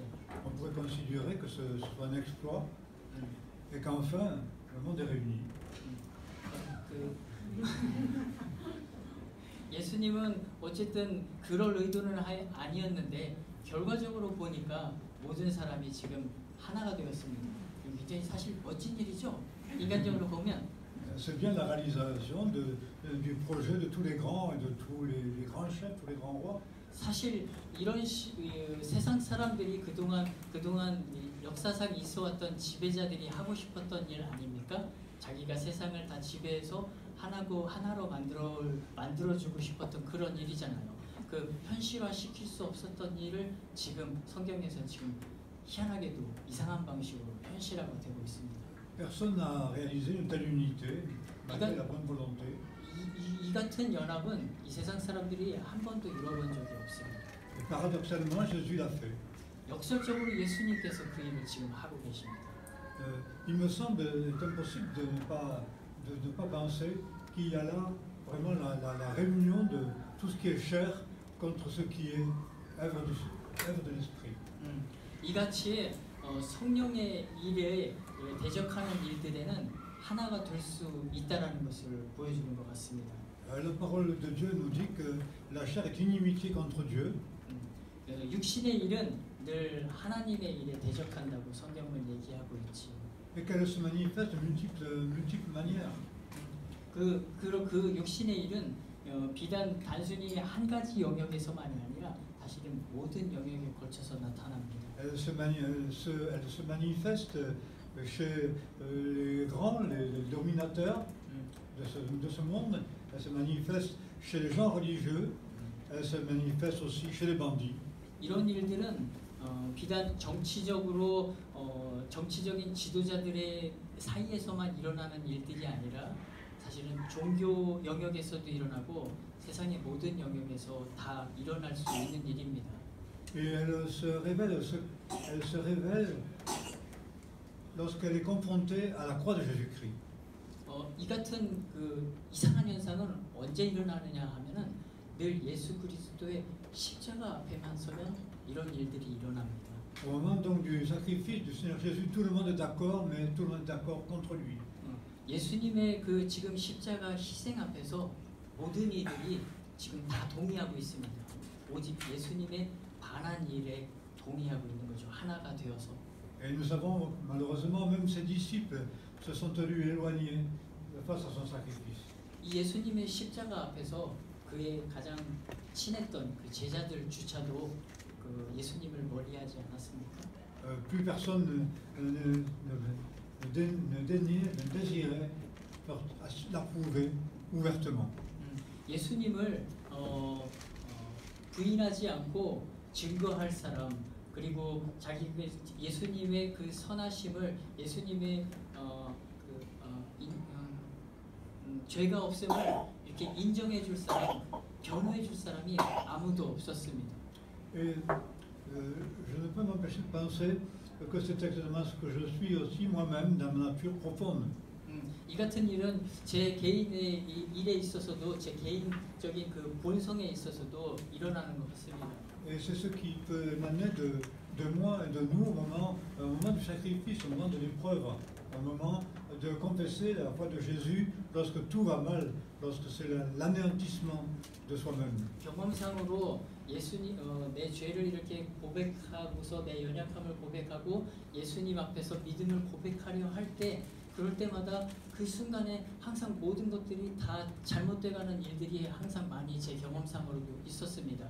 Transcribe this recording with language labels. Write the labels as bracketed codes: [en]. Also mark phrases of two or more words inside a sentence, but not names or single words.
[fr] On pourrait considérer que ce soit un exploit et qu'enfin le monde est réuni. [ko] 예수님은 어쨌든 그럴 의도는 아니었는데 결과적으로 보니까 모든 사람이 지금 하나가 되었습니다. 굉장히 사실 멋진 일이죠. 인간적으로 보면. [fr] C'est bien la réalisation du projet de tous les grands et de tous les grands chefs, tous les grands rois. [ko] 사실 이런 세상 사람들이 그동안 역사상 있어왔던 지배자들이 하고 싶었던 일 아닙니까? 자기가 세상을 다 지배해서 하나로 만들어주고 싶었던 그런 일이잖아요. 그 현실화 시킬 수 없었던 일을 지금 성경에서 지금 희한하게도 이상한 방식으로 현실화가 되고 있습니다. [fr] Personne n'a réalisé une telle unité malgré la bonne volonté. [ko] 이 같은 연합은 이 세상 사람들이 한 번도 이뤄본 적이 없습니다. [fr] Paradoxalement, Jésus l'a fait. [ko] 역설적으로 예수님께서 그 일을 지금 하고 계십니다. [fr] Il me semble impossible de ne pas penser qu'il y a là vraiment la réunion de tout ce qui est chair contre ce qui est œuvre de l'esprit. [ko] 이같이 성령의 일에 대적하는 일들에는 하나가 될 수 있다라는 것을 보여주는 것 같습니다. [fr] La parole de Dieu nous dit que la chair est inimitié contre Dieu. [ko] 육신의 일은 늘 하나님의 일에 대적한다고 성경은 얘기하고 있지. [fr] Et qu'elle se manifeste de multiples manières. [ko] 그 육신의 일은 비단 단순히 한 가지 영역에서만이 아니라 사실은 모든 영역에 걸쳐서 나타납니다. [fr] Elle se manifeste chez les grands, les dominateurs de ce monde. Elle se manifeste chez les gens religieux. Elle se manifeste aussi chez les bandits. [ko] 이런 일들은 비단 정치적인 지도자들의 사이에서만 일어나는 일들이 아니라 사실은 종교 영역에서도 일어나고 세상의 모든 영역에서 다 일어날 수 있는 일입니다. [fr] Et elle se révèle lorsqu'elle est confrontée à la croix de Jésus-Christ. [ko] 이 같은 그 이상한 현상은 언제 일어나느냐 하면은 늘 예수 그리스도의 십자가 앞에만 서면 이런 일들이 일어납니다. [fr] Au moment donc du sacrifice du Seigneur Jésus, tout le monde est d'accord, mais tout le monde est d'accord contre lui. [ko] 예수님의 그 지금 십자가 희생 앞에서 모든 이들이 지금 다 동의하고 있습니다. 오직 예수님의 반한 일에 동의하고 있는 거죠. 하나가 되어서. [fr] Et nous savons, malheureusement, même ses disciples se sont tenus éloignés face à son sacrifice. [ko] 이 예수님의 십자가 앞에서 그의 가장 친했던 그 제자들조차도 그 예수님을 멀리하지 않았습니까? [fr] Plus personne ne désirait l'approuver ouvertement. [ko] 예수님을 부인하지 않고 증거할 사람, 그리고 자기 예수님의 그 선하심을, 예수님의 죄가 없음을 이렇게 인정해 줄 사람, 변호해 줄 사람이 아무도 없었습니다. [fr] Et je ne peux m'empêcher de penser que c'est exactement ce que je suis aussi moi-même dans ma nature profonde. [ko] 이 같은 일은 제 개인의 일에 있어서도, 제 개인적인 그 본성에 있어서도 일어나는 것 같습니다. [fr] Et c'est ce qui peut émaner de moi et de nous au moment du sacrifice, au moment de l'épreuve, au moment de confesser la foi de Jésus lorsque tout va mal, lorsque c'est l'anéantissement de soi-même. [ko] 경험상으로 예수님 내 죄를 이렇게 고백하고서 내 연약함을 고백하고 예수님 앞에서 믿음을 고백하려 할 때, 그럴 때마다 그 순간에 항상 모든 것들이 다 잘못돼가는 일들이 항상 많이 제 경험상으로도 있었습니다.